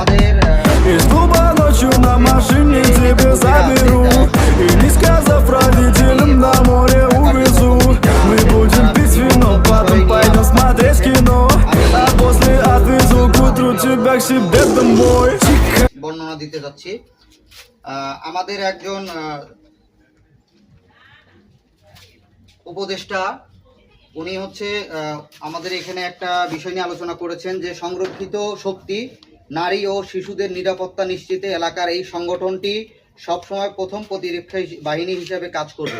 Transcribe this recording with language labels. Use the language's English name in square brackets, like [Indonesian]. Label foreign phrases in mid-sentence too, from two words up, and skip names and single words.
[Russian] Из клуба ночью на машине тебе заберу. И не сказав родителям, на море увезу. Мы будем пить вино, потом пойдем смотреть кино. А после отвезу к утру тебя к себе домой. [Bangla] বর্ণনা দিতে যাচ্ছি। আমাদের একজন উপদেষ্টা উনি হচ্ছে আমাদের এখানে একটা বিষয় নিয়ে আলোচনা করেছেন যে সংরক্ষিত শক্তি নারী ও শিশুদের নিরাপত্তা নিশ্চিতে এলাকার এই সংগঠনটি সবসময় প্রথম প্রতিরক্ষা বাহিনী হিসেবে কাজ করবে।